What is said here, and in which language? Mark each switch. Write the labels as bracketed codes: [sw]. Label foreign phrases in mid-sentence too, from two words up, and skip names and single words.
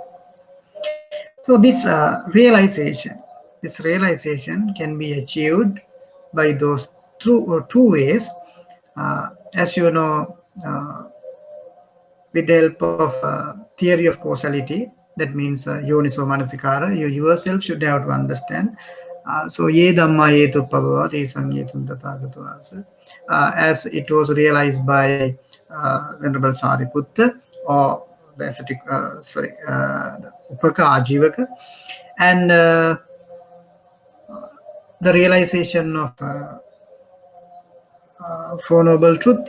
[en] So this realization can be achieved by those through two ways. As you know, with the help of theory of causality, that means [pi] Yoniso Manasikara, [en] you yourself should have to understand. [pi] So ye dhamma yetu pabhava te sanyetum tathagato asa, [en] as it was realized by Venerable Sariputta, or the ascetic, the Upaka Ajivaka, and the realization of Four Noble Truth.